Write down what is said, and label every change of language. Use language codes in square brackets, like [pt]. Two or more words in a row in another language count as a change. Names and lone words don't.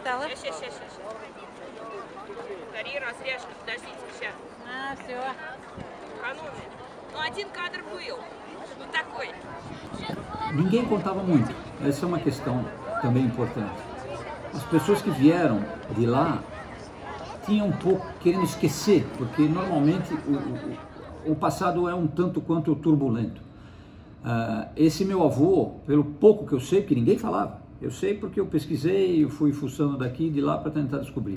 [ru] сначала. Сейчас. Скорее разряжка, подождите, сейчас. Все. Экономия. Ну, один кадр был. Вот такой. [pt] Ninguém contava muito. Essa é uma questão também importante. As pessoas que vieram de lá tinham um pouco querendo esquecer, porque normalmente o passado é um tanto quanto turbulento. Esse meu avô, pelo pouco que eu sei, que ninguém falava, eu sei porque eu pesquisei, eu fui fuçando daqui e de lá para tentar descobrir.